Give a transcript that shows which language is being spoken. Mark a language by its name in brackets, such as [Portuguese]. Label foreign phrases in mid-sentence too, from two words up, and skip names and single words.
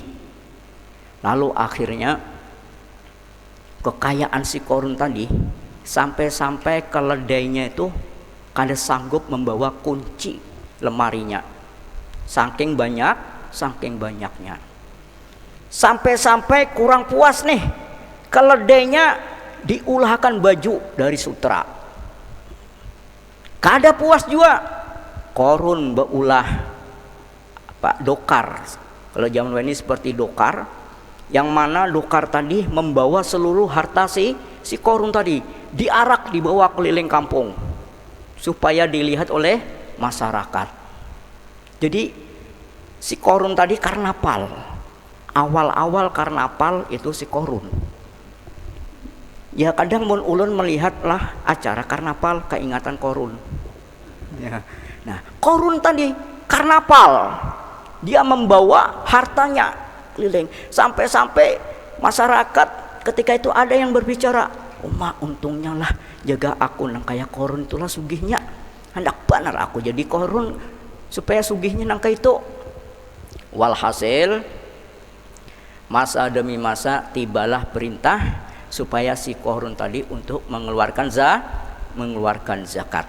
[Indonesian] Lalu akhirnya kekayaan si Qarun tadi sampai keledainya itu kada sanggup membawa kunci lemarinya, saking banyaknya. Sampai kurang puas nih, keledainya diulahkan baju dari sutra. Kada puas juga, Qarun beulah dokar. Kalau zaman ini seperti dokar, yang mana dokar tadi membawa seluruh harta si Qarun tadi, diarak dibawa keliling kampung supaya dilihat oleh masyarakat. Jadi si Qarun tadi karnaval, awal karnaval itu si Qarun. [Banjar] Ya kadang mun ulun melihatlah acara karnaval, keingatan Qarun. [Indonesian] Ya. Nah, Qarun tadi karnaval dia membawa hartanya keliling. Sampai-sampai masyarakat ketika itu ada yang berbicara, "Mak, [Banjar] untungnya lah jaga aku nang kaya korun itulah sugihnya. Hendak benar aku jadi korun supaya sugihnya nang kaya itu." [Indonesian] Walhasil masa demi masa tibalah perintah supaya si korun tadi untuk mengeluarkan zakat.